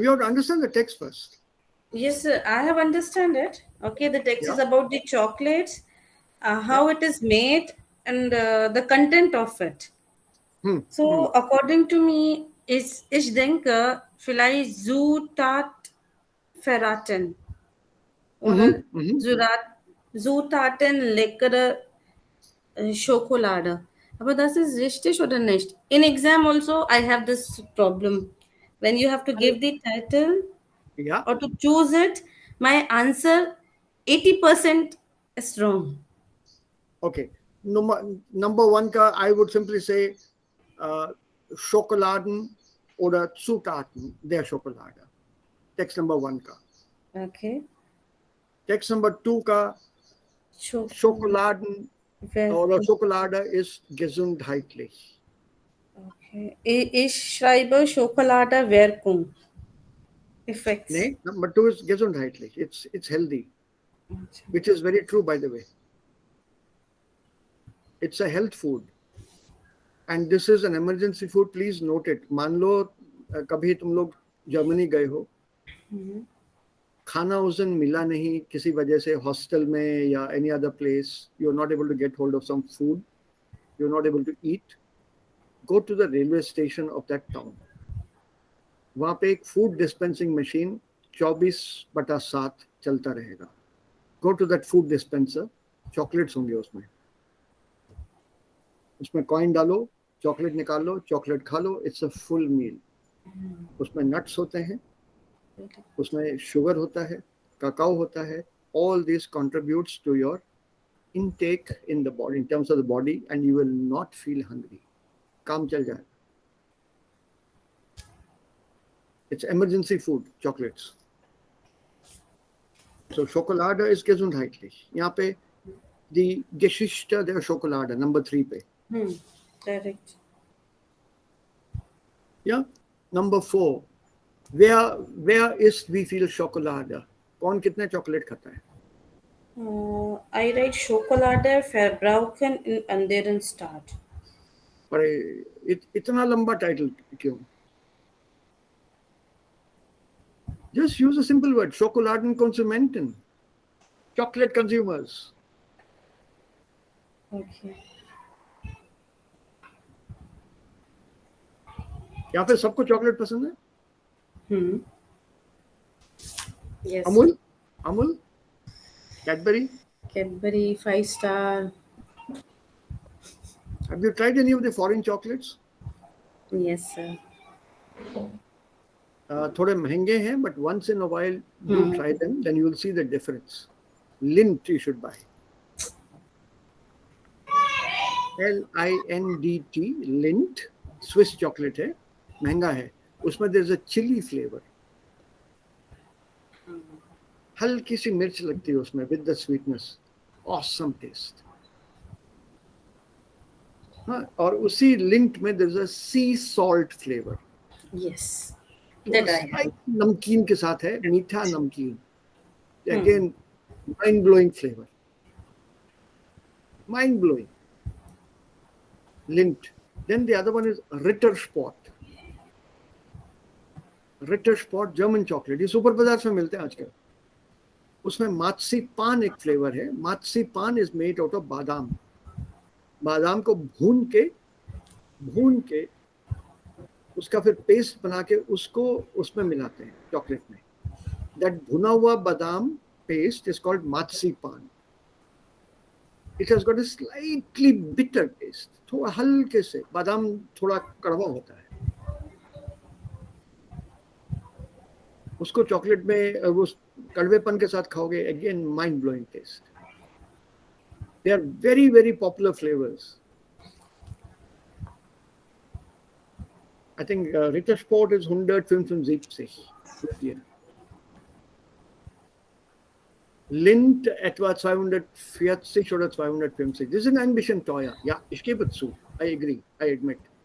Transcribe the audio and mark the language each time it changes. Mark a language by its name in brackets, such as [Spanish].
[English] You have to understand the text first. Yes, sir, I have understand it. Okay, the text is about the chocolates, how it is made, and the content of it. So, according to me, [German] ich denke, vielleicht Zutat verraten. Oder Zutaten leckere Schokolade. Aber das ist richtig oder nicht? [English] In exam also, I have this problem. When you have to give the title Yeah. or to choose it, my answer 80% is wrong. Okay. Number one, I would simply say Schokoladen [German] oder Zutaten der Schokolade. Text number 1 का. [English] Okay. [German] Text number 2 का Schokoladen oder Schokolade ist gesundheitlich. [English] Okay. [German] Ich schreibe Schokoladewirkung. [English] Effects. Nee, number 2 is gesundheitlich. It's healthy, which is very true, by the way. It's a health food. And this is an emergency food. Please note it. [Hindi] मान लो कभी तुम लोग Germany गए हो, खाना उस दिन मिला नहीं किसी वजह से, हॉस्टल में या [English] any other place, you're not able to get hold of some food, you're not able to eat, go to the railway station of that town. [Hindi] वहाँ पे एक फूड डिस्पेंसिंग मशीन 24/7 चलता रहेगा. [English] Go to that food dispenser, [Hindi] chocolates होंगे उसमें coin डालो, chocolate निकालो, chocolate खा लो. [English] It's a full meal. [Hindi] उसमें नट्स होते हैं, उसमें शुगर होता है, काकाओ होता है. [English] All this contributes to your intake in the body, in terms of the body, and you will not feel hungry. [Hindi] काम चल जाएगा. [English] It's emergency food, chocolates. [German] So Schokolade ist gesundheitlich. [Hindi] यहाँ पे [German] die Geschichte der Schokolade, number 3 पे. [English] Correct. Yeah. Number 4. [German] Wer isst wie viel Schokolade? [Hindi] कौन कितने chocolate खाता है? [English] I write [German] Schokolade verbrauchen in anderen Stadt. [Hindi] पर इतना लंबा टाइटल क्यों? [English] Just use a simple word. Schokoladenkonsumenten. Chocolate consumers. Okay. [Hindi] यहाँ पे सबको चॉकलेट पसंद है? [English] Yes. [Hindi] Amul, Cadbury. [English] Cadbury 5-star. Have you tried any of the foreign chocolates? Yes, sir. [Hindi] थोड़े महंगे हैं, [English] but once in a while do try them, then you will see the difference. Lindt you should buy. [Hindi] Lindt, Lindt, Swiss chocolate है, महंगा है. [English] उसमें there is a chili flavor. [Hindi] हल्की सी मिर्च लगती है उसमें [English] with the sweetness. Awesome taste. [Hindi] हाँ, और उसी [English] Lindt में there is a sea salt flavor. Yes. That I have. [Hindi] नमकीन के साथ है, मीठा नमकीन. [English] Again, mind-blowing flavor. Mind-blowing. Lindt. Then the other one is Rittersport. [Hindi] Rittersport German chocolate. ये सुपर बाजार में मिलते हैं आजकल. उसमें मात्सीपान एक फ्लेवर है. [English] Marzipan is made out of badam. [Hindi] बादाम को भून के उसका फिर पेस्ट बना के उसको उसमें मिलाते हैं चॉकलेट में. [English] That [Hindi] भुना हुआ [English] बादाम paste is called marzipan. It has got a slightly bitter taste. [Hindi] थोड़ा हल्के से बादाम थोड़ा कड़वा होता है. उसको चॉकलेट में वो कड़वेपन के साथ खाओगे, [English] again mind blowing taste. They are very, very popular flavors. I think [German] Rittersport ist 175 hier. Lindt etwa 240 oder 250. Die sind ein bisschen teuer. Ja, ich gebe zu. [English] I agree. I admit.